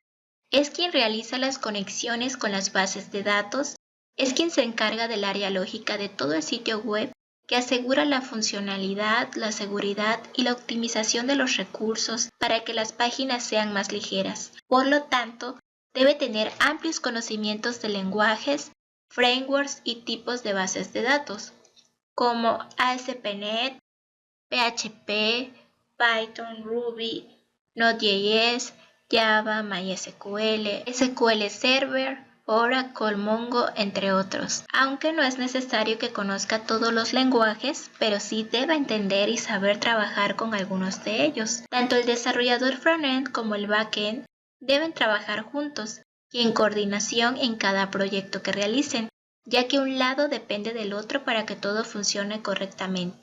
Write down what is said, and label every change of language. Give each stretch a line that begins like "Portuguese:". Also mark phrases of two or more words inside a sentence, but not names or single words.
Spanish: Es quien realiza las conexiones con las bases de datos, es quien se encarga del área lógica de todo el sitio web que asegura la funcionalidad, la seguridad y la optimización de los recursos para que las páginas sean más ligeras. Por lo tanto, debe tener amplios conocimientos de lenguajes, frameworks y tipos de bases de datos, como ASP.NET, PHP, Python, Ruby, Node.js, Java, MySQL, SQL Server, Oracle, Mongo, entre otros. Aunque no es necesario que conozca todos los lenguajes, pero sí debe entender y saber trabajar con algunos de ellos. Tanto el desarrollador frontend como el backend deben trabajar juntos y en coordinación en cada proyecto que realicen, ya que un lado depende del otro para que todo funcione correctamente.